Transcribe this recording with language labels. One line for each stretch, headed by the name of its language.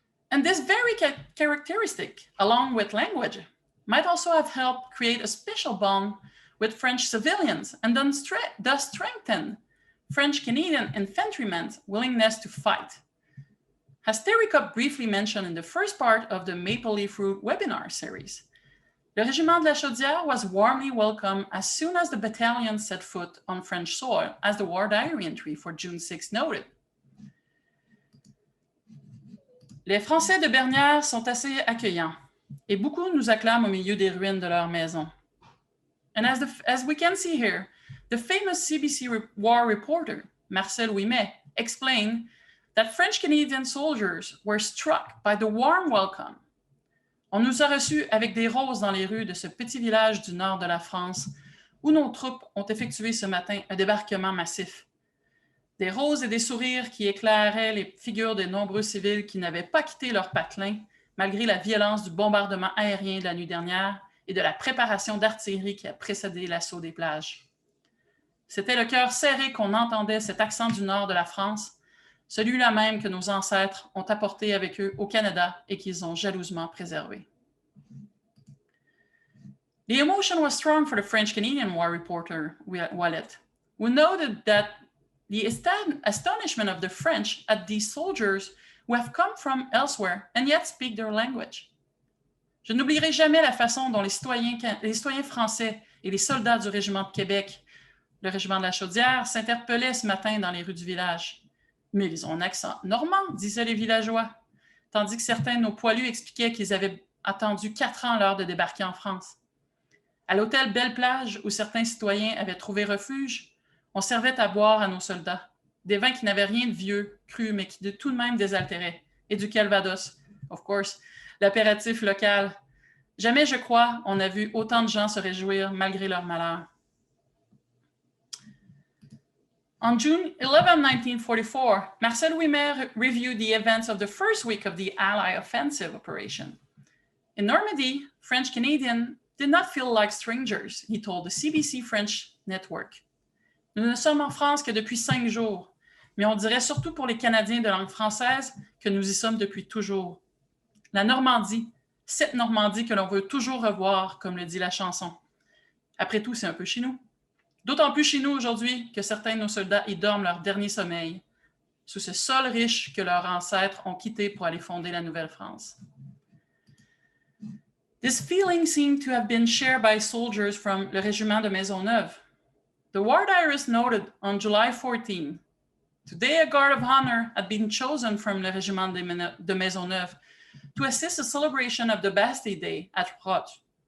English: And this very characteristic, along with language, might also have helped create a special bond with French civilians and thus strengthen French Canadian infantrymen's willingness to fight. As Terry Cup briefly mentioned in the first part of the Maple Leaf Route webinar series, the Régiment de la Chaudière was warmly welcomed as soon as the battalion set foot on French soil, as the War Diary entry for June 6 noted.
French: Les Français de Bernières sont assez accueillants et beaucoup nous acclament au milieu des ruines de leur maison.
English: And as we can see here, the famous CBC war reporter, Marcel Ouimet, explained that French Canadian soldiers were struck by the warm welcome.
French: On nous a reçus avec des roses dans les rues de ce petit village du nord de la France où nos troupes ont effectué ce matin un débarquement massif. Des roses et des sourires qui éclairaient les figures des nombreux civils qui n'avaient pas quitté leur patelin malgré la violence du bombardement aérien de la nuit dernière et de la préparation d'artillerie qui a précédé l'assaut des plages. C'était le cœur serré qu'on entendait cet accent du nord de la France, celui-là même que nos ancêtres ont apporté avec eux au Canada et qu'ils ont jalousement préservé.
English: The emotion was strong for the French-Canadian war reporter, Wallet, who noted that the astonishment of the French at these soldiers who have come from elsewhere and yet speak their language.
French: Je n'oublierai jamais la façon dont les citoyens français et les soldats du Régiment de Québec, le Régiment de la Chaudière, s'interpellaient ce matin dans les rues du village. « Mais ils ont un accent normand », disaient les villageois, tandis que certains de nos poilus expliquaient qu'ils avaient attendu 4 ans à l'heure de débarquer en France. À l'hôtel Belle-Plage, où certains citoyens avaient trouvé refuge, on servait à boire à nos soldats, des vins qui n'avaient rien de vieux, cru, mais qui tout de même désaltéraient, et du Calvados,
English: of course,
French: l'apéritif local. Jamais, je crois, on a vu autant de gens se réjouir malgré leur malheur.
English: On June 11, 1944, Marcel Ouimet reviewed the events of the first week of the Allied offensive operation. In Normandy, French Canadians did not feel like strangers, he told the CBC French network.
French: Nous ne sommes en France que depuis 5 jours, mais on dirait surtout pour les Canadiens de langue française que nous y sommes depuis toujours. La Normandie, cette Normandie que l'on veut toujours revoir, comme le dit la chanson. Après tout, c'est un peu chez nous. D'autant plus chez nous aujourd'hui que certains de nos soldats y dorment leur dernier sommeil, sous ce sol riche que leurs ancêtres ont quitté pour aller fonder la Nouvelle-France.
English: This feeling seemed to have been shared by soldiers from le Régiment de Maisonneuve. The War Diarist noted on July 14, "Today a guard of honor had been chosen from le Régiment de Maisonneuve to assist the celebration of the Bastille Day at Roche.